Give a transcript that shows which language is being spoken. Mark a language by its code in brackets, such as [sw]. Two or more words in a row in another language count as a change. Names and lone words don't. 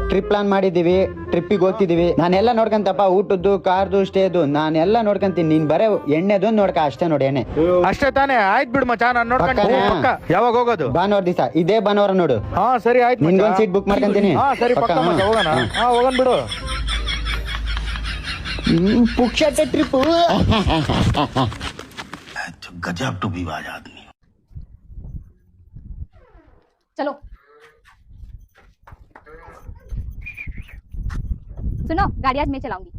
[kn] ಟ್ರಿಪ್ ಪ್ಲಾನ್ ಮಾಡಿದೀವಿ, ಟ್ರಿಪ್ಪಿಗೆ ಹೋಗ್ತಿದೀವಿ. ನಾನೆಲ್ಲ ನೋಡ್ಕಂತಪ್ಪ, ಊಟದ್ದು, ಕಾರ್ದು, ಸ್ಟೇದು ನಾನೆಲ್ಲ ನೋಡ್ಕಂತೀನಿ. ನೀನ್ ಬರೇ ಎಣ್ಣೆದು ನೋಡ್ಕ ಅಷ್ಟೇ ನೋಡಿ. ಎಣ್ಣೆ ಅಷ್ಟೇ ತಾನೇ? ಆಯ್ತು ಬಿಡು ಮಚ್ಚ, ನಾನು ನೋಡ್ಕೊಂಡು ಯಾವಾಗ ಹೋಗೋದು? ಭಾನುವಾರ ದಿವಸ, ಇದೇ ಭಾನುವಾರ ನೋಡು. ಹಾ ಸರಿ ಆಯ್ತು. ನಿನ್ಗೊಂದ್ ಸೀಟ್ ಬುಕ್ ಮಾಡ್ಕೊಂತೀನಿ. ಹಾ ಸರಿ ಪಕ್ಕ ಮಚ್ಚ, ಹೋಗೋಣ. ಹಾ ಹೋಗೋಣ ಬಿಡು. ಪುಕ್ಷಟ ಟ್ರಿಪ್. [hi] गजब टूबीबाज आदमी. चलो सुनो, गाड़ी आज मैं चलाऊंगी.